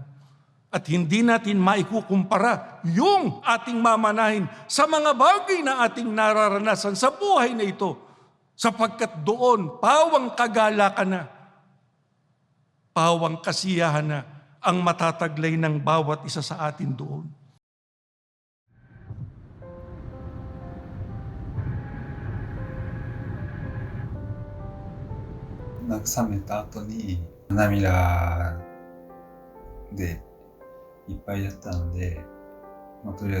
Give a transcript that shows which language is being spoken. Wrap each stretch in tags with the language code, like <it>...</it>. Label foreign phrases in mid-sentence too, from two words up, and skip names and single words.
<tl>At hindi natin maikukumpara yung ating mamanahin sa mga bagay na ating nararanasan sa buhay na ito sapagkat doon pawang kagalakan na, pawang kasiyahan na ang matataglay ng bawat isa sa atin doon.</tl> <ja>慰めた後に涙でいっぱいだったので、とりあえ</ja>